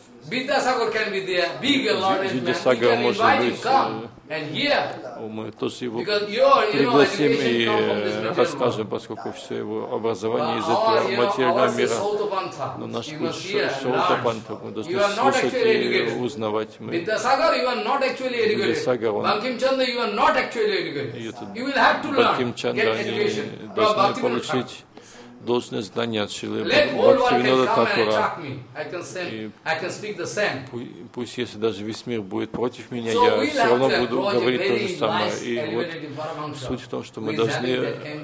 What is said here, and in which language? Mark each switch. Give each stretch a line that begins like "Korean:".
English: Vidyasagar can be there. Be your Lord and Master. We can invite you, come and hear.
Russian: Мы тоже его пригласим и расскажем, поскольку все его образование из этого материального мира. Но наш путь Саутапанта мы должны слушать и узнавать.
English: Vidyasagar, you are not actually educated. Vidyasagar, Bankim Chandra, you are not actually educated. You will have to learn, get education.
Russian: Вы должны получить должное знание от Шрилы Бхактивинода Тхакура. Пусть если даже весь мир будет против меня, я все равно буду говорить то же самое. И вот суть в том, что мы должны